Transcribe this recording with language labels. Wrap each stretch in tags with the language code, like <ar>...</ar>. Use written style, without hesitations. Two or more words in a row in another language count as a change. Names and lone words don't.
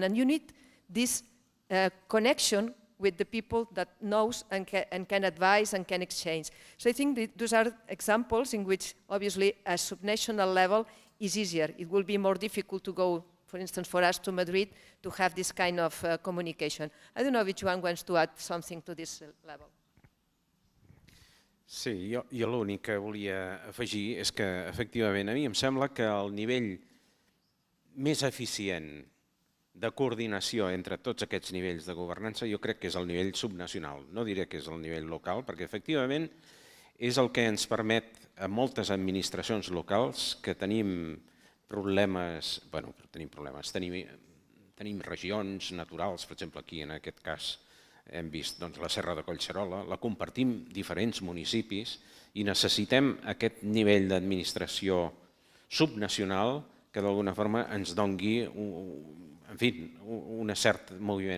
<en>And you need this connection with the people that knows and can advise and can exchange. So I think those are examples in which obviously a subnational level is easier. It will be more difficult to go, for instance, for us to Madrid to have this kind of communication. I don't know if Joan wants to add something to this level.</en> <ca>Sí, jo l'únic que volia afegir és que, efectivament, a mi em sembla que el nivell més eficient de coordinació entre tots aquests nivells de governança jo crec que és el nivell subnacional. No diré que és el nivell local, perquè, efectivament, és el que ens permet a moltes administracions locals que tenim problemes, tenim regions naturals, per exemple, aquí, en aquest cas, hem vist la Serra de Collserola, la compartim diferents municipis i necessitem aquest nivell d'administració subnacional que d'alguna forma ens doni un cert moviment.</ca>